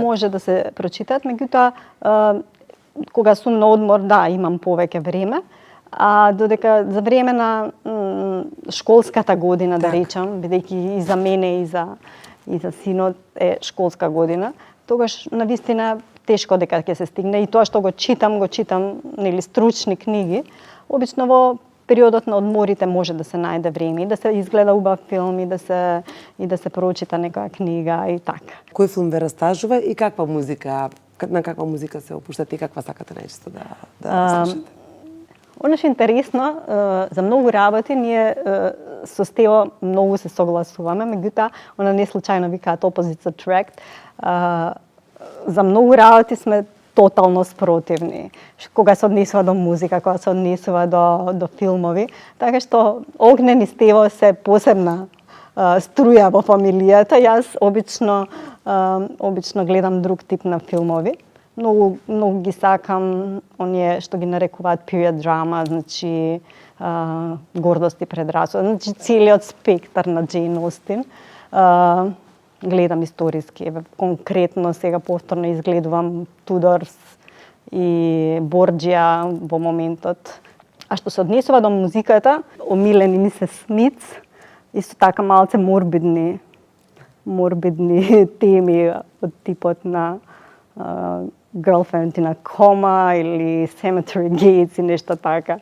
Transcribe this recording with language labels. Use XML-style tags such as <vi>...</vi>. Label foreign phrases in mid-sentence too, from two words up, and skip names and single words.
<mk>Може да се прочитаат, меѓутоа кога сум на одмор, имам повеќе време, а додека за време на школската година, да речам, бидејќи и за мене и за синот е школска година, тогаш навистина тешко дека ќе се стигне и тоа што го читам нели стручни книги, обично во периодот на одморите може да се најде време и да се изгледа убав филм и да се прочита некоја книга и така. Кој филм ве растажува и на каква музика се опуштате и каква сакате најчесто да слушате? Оно што е интересно, за многу работи ние со Стео многу се согласуваме, меѓутоа она не случајно викаат</mk> <en>opposites attract.</en> <mk>За многу работи сме тотално спротивни. Кога се однесува до музика, кога се однесува до филмови, така што Огнен и Стево се посебна струја во фамилијата. Јас обично гледам друг тип на филмови. Многу ги сакам оние што ги нарекуваат</mk> <en>period drama,</en> <mk>значи гордост и предрасуда, значи целиот спектар на Джейн Остин. Гледам историски, конкретно сега повторно изгледувам Тудорс и Борџија во моментот. А што се однесува до музиката, омилени ми се Смитс, исто така малце морбидни теми од типот на Girlfriend in a Coma или Cemetery Gates и нешто така.</mk>